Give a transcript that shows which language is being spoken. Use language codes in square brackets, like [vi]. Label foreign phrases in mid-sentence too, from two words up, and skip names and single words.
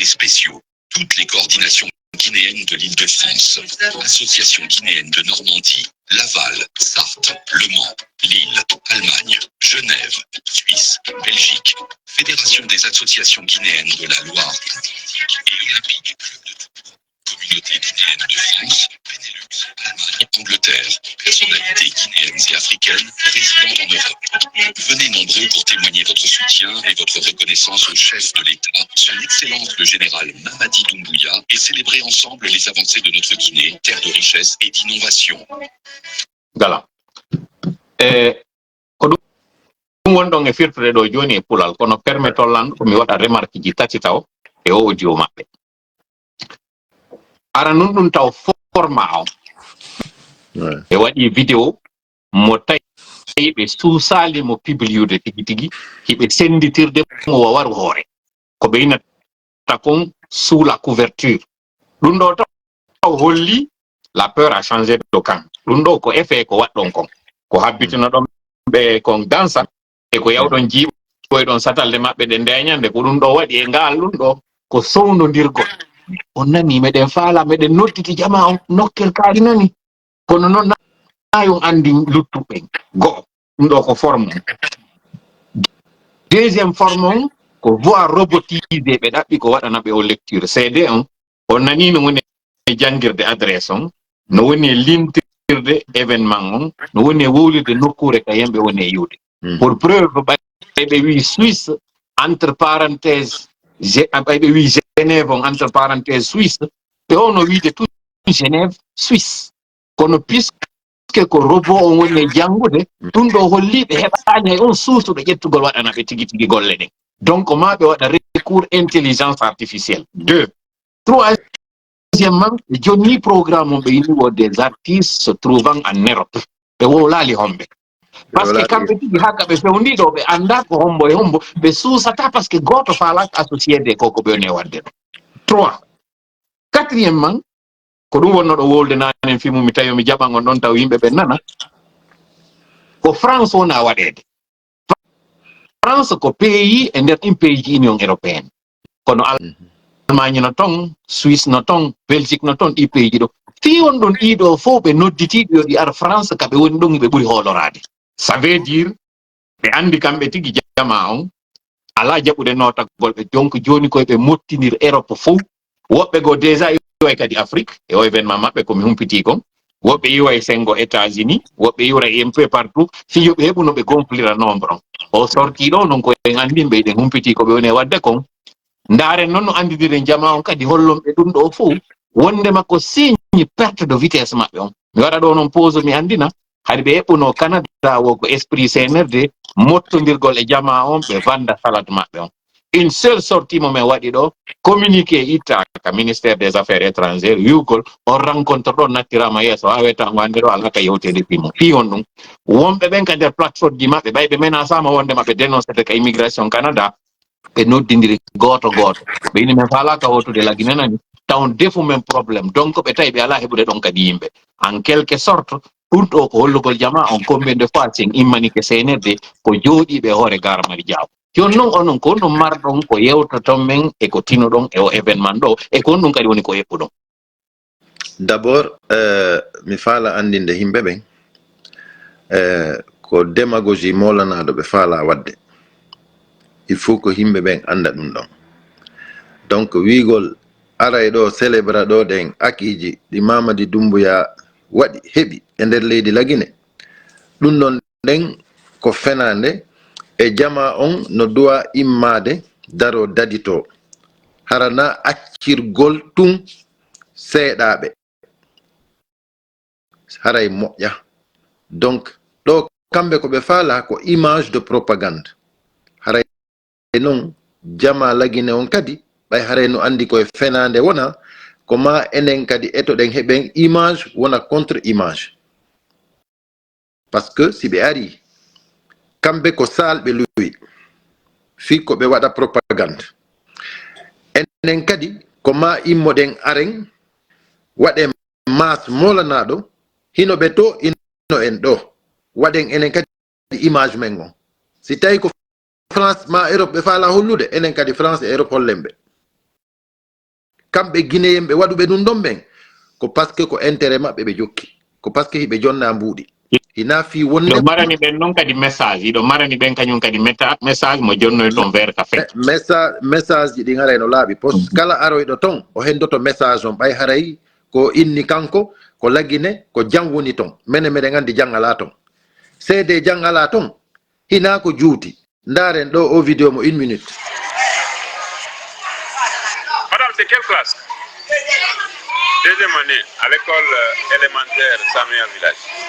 [fr] spéciaux, toutes les coordinations guinéennes de l'Île-de-France, Association guinéenne de Normandie, Laval, Sarthe, Le Mans, Lille, Allemagne, Genève, Suisse, Belgique, Fédération des associations guinéennes de la Loire, Atlantique et Olympique, Communauté guinéenne de France, Benelux, Allemagne, Angleterre, personnalités guinéennes et africaines résidant en Europe. Venez nombreux pour témoigner votre soutien et votre reconnaissance au chef de l'État, son Excellence le général Mamadi Doumbouya, et célébrer ensemble les avancées de notre Guinée, terre de richesse et d'innovation. Voilà. [ff] Ko ɗum wonɗon e firtude ɗo joni e pulal kono permetollan ko mi waɗa remarque ji tati taw e o audio maɓɓe. Ara nun ɗum taw format o ɓe waɗi vidéo mo tawi ɓe suusali mo publiude tigi tigi hiɓe senditirde mo waru hoore ko ɓe inata kon [fr] sous la couverture. [ff] Ɗum ɗo taw holli [fr] la peur a changé de camp. [ff] Ɗum ɗo ko effet ko waɗɗon kon ko habbitino ɗon ɓe kon dansa e ko yawɗon jiiɓoyɗon satalde maɓɓe ɗe ndeñande ko ɗum ɗo waɗi e ngal ɗum ɗo ko sownodirgol. On nani meɗen faala meɗen nodditi jama on nokkel kaari nani kono noon nayon andi luttuɓe go'o ɗum ɗo ko forme on. [fr] Deuxième forme [ff] on ko [fr] voix robotisé [ff] ɓe ɗaɓɓi ko waɗana ɓe o [fr] lecture CD [ff] on nani no woni e jangirde adresse on no woni e limtirde événement on no woni e wowlirde nokkure ka yemɓe woni e yiwde [fr] pour preuve [ff] ɓayɓe wi Suisse [fr] entre parenthèse [ff] ɓayɓe wi Genève on [fr] entre parenthèse [ff] Suisse ɓe ono wiide tout Genève Suisse kono puisque ko robot on woni e jangude ɗum ɗo holli ɓe heɓani hay on suusuɗo ƴettugol waɗana ɓe tigi tigi golle ɗen donc ma ɓe waɗa [fr] recours intelligence artificielle. [ff] Troisièmement ɓe jonni programme on ɓe yiniwo [fr] des artistes se trouvant en Europe [ff] ɓe wowlali homɓe [fr] par ce que [ff] kamɓe tigi hakka ɓe fewniɗo ɓe anda ko hombo e hombo ɓe suusata [fr] par ce que [ff] goto falaka [fr] associé de [ff] koko ɓe woni e wadde ɗo. 3. Quatrièmement ko ɗum wonno ɗo wolde nanen fimu mi tawi mi jaɓan on ɗon taw yimɓe ɓe nana ko France wona waɗede. France ko pays e nder ɗin pays ji [fr] union européenne [ff] kono Allemagne no ton Suisse no ton Belgique no ton ɗi pays ji ɗo fi on ɗon ɗiɗo fof ɓe nodditiɓe yo ɗi ar France kaɓe woni ɗon ɓe ɓuuri hoolorade. [fr] Ça veut dire [ff] ɓe andi kamɓe tigi jama on ala jaɓude notagol ɓe donc joni koye ɓe mottinir Europe fof woɓɓe go déjà iwoy kadi Afrique e o événement maɓɓe komi humpiti kon woɓɓe iwoy sengo États-Unis woɓɓe iwray [fr] un peu partout [ff] fiyoɓe heɓuno ɓe gonflira nombre on o sorti ɗo non koyen andinɓe ɗen humpiti koɓe woni e wadde kon ndaren noon no andidire jama on kadi hollonɓe ɗum ɗo fof wondema ko [fr] signe perte de vitesse [ff] maɓɓe on mi waɗa ɗo noon pause mi andina haɗi ɓe heɓuno Canada wo ko esprit CNRD mottodirgol e jama on ɓe vanda salade maɓɓe on. [fr] Une seule sortie [ff] mo min waɗi ɗo communiqué ittaka [fr] ministère des affaires étrangères [ff] wiwgol on rencontre ɗo nattirama yeeso ha weta wande ɗo alaka yewtede fimo fi on ɗum wonɓe ɓen ka nder plateforme ji maɓɓe ɓayɓe menacama wonde maɓe dénoncede ka immigration Canada ɓe noddidiri goto goto ɓe ini men falaka wotude lagine nani taw defu men probléme donc ɓe tawi ɓe ala heɓude ɗon kadi yimɓe [fr] en quelque sorte [ff] ɗum ɗo ko hollugol jama on [fr] combien de fois [ff] sen immani ke CNRD ko jooɗiɓe hoore garamari Diaw joni noon onon ko ɗum marɗon ko yewtoton men e ko tinoɗon e o événement ɗo e ko ɗum kadi woni ko heɓɓuɗon. D'abord mi faala andinde himɓe ɓen ko démagogie molanaɗo ɓe faala wadde il faut ko himɓe ɓen anda ɗum ɗon donc wiigol aray ɗo célébra ɗo ɗen akiji ɗi Mamadi Doumbouya waɗi heɓi e nder leydi Lagine ɗum ɗon ɗen ko fenande e jama on no duwa immade daro dadito harana accirgol tun seeɗaɓe haray moƴƴa donc ɗo kamɓe ko ɓe faala ko [fr] image de propagande [ff] haray noon jama Lagine on kadi ɓay haray no andi koye fenande wona ko ma enen kadi etoɗen heɓen image wona [fr] contre image par ce que [ff] si ɓe ari kamɓe ko salɓe luwi fi ko ɓe waɗa propagande enen kadi ko ma immoɗen aren waɗe mas molanaɗo hino ɓe to ino en ɗo waɗen enen kadi image men on si tawi ko France ma Europe ɓe faala hollude enen kadi France e Europe hollen ɓe kamɓe guinéen ɓe waɗuɓe ɗum ɗon ɓen ko [fr] par ce que [ff] ko intérêt maɓɓe ɓe jokki ko [fr] par ce que [ff] hiɓe jonna mbuuɗi hina fi wonde ɗo marani ɓen noon kadi message iɗo marani ɓen kañum kadi message mo jonnoy toon [fr] vers café [ff] message ji ɗi haray no laaɓi post kala aroyɗo toon o hendoto message on ɓay haray ko inni kanko ko laggine ko jang woni toon mene meɗen andi jang ala toon seede jang ala toon hina ko juuti ndaren ɗo o vidéo mo 1 minute. [fr] Madame, c'est quelle classe? Deuxième année à l'école élémentaire Samuel Village.